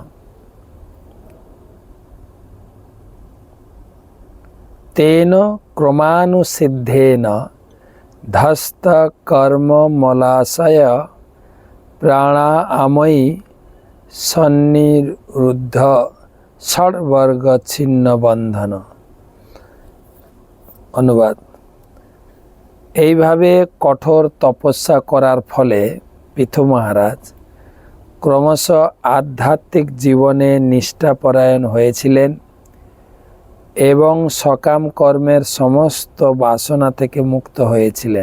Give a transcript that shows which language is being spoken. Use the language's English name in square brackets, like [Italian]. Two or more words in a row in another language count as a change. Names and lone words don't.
[Sanskrit] तेन क्रमानुसिद्धेन धस्तकर्ममलाशय प्राणामयी सन्निरुद्ध षड्वर्गच्छिन्न बंधन। अनुवाद। [Bangla] এইভাবে কঠোর তপস্যা করার ফলে পৃথু মহারাজ ক্রমশ আধ্যাত্মিক জীবনে নিষ্ঠাপরায়ণ হয়েছিলেন এবং সকাম কর্মের সমস্ত বাসনা থেকে মুক্ত হয়েছিলেন।